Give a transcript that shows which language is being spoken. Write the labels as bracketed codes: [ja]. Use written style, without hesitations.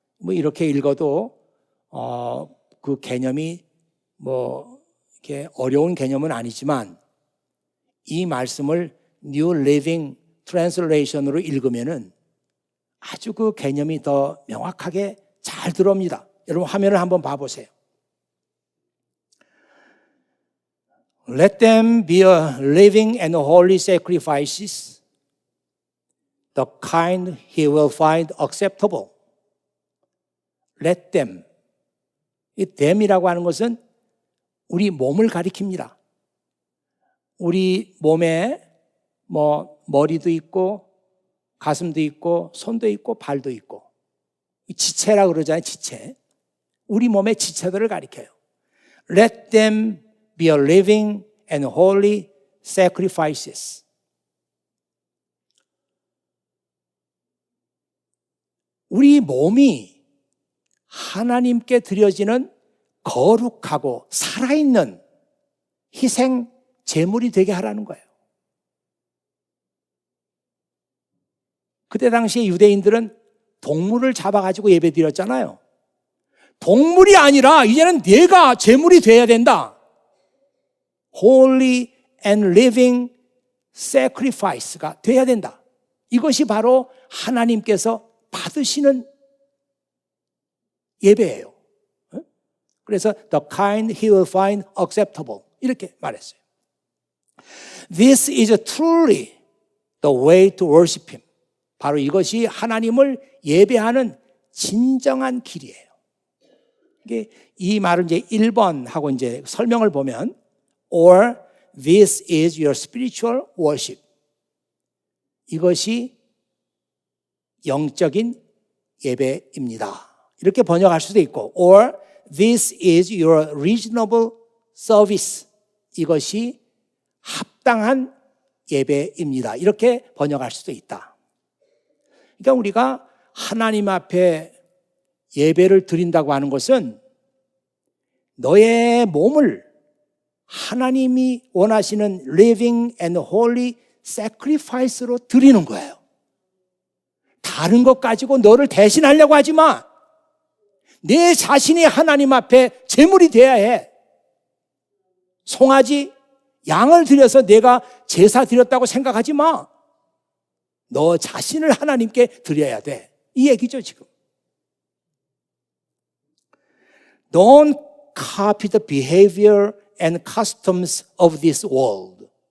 [ko] 이렇게 읽어도 그 개념이 이렇게 어려운 개념은 아니지만 이 말씀을 New Living Translation으로 읽으면은 아주 그 개념이 더 명확하게 잘 들어옵니다. 여러분 화면을 한번 봐보세요. [en] Let them be a living and holy sacrifices, the kind he will find acceptable. Let them. [ko] 이 them이라고 하는 것은 우리 몸을 가리킵니다. 우리 몸에 머리도 있고 가슴도 있고 손도 있고 발도 있고 지체라 그러잖아요. 지체. 우리 몸의 지체들을 가리켜요. [en] Let them be a living and holy sacrifices. [ko] 우리 몸이 하나님께 드려지는 거룩하고 살아있는 희생 제물이 되게 하라는 거예요. 그때 당시에 유대인들은 동물을 잡아가지고 예배 드렸잖아요. 동물이 아니라 이제는 내가 제물이 돼야 된다. [en] Holy and living sacrifice [ko] 가 돼야 된다. 이것이 바로 하나님께서 받으시는 예배예요. 그래서 [en] the kind he will find acceptable [ko] 이렇게 말했어요. [en] This is truly the way to worship him. [ko] 바로 이것이 하나님을 예배하는 진정한 길이에요. 이게 이 말을 이제 1번 하고 이제 설명을 보면 [en] or this is your spiritual worship. [ko] 이것이 영적인 예배입니다. 이렇게 번역할 수도 있고 [en] or this is your reasonable service. [ko] 이것이 합당한 예배입니다. 이렇게 번역할 수도 있다. 그러니까 우리가 하나님 앞에 예배를 드린다고 하는 것은 너의 몸을 하나님이 원하시는 [en] living and holy sacrifice [ko] 로 드리는 거예요. 다른 것 가지고 너를 대신하려고 하지 마. 내 자신이 하나님 앞에 제물이 돼야 해. 송아지, 양을 드려서 내가 제사 드렸다고 생각하지 마. 너 자신을 하나님께 드려야 돼. 이 얘기죠, 지금. [en] Don't copy the behavior and customs of this world.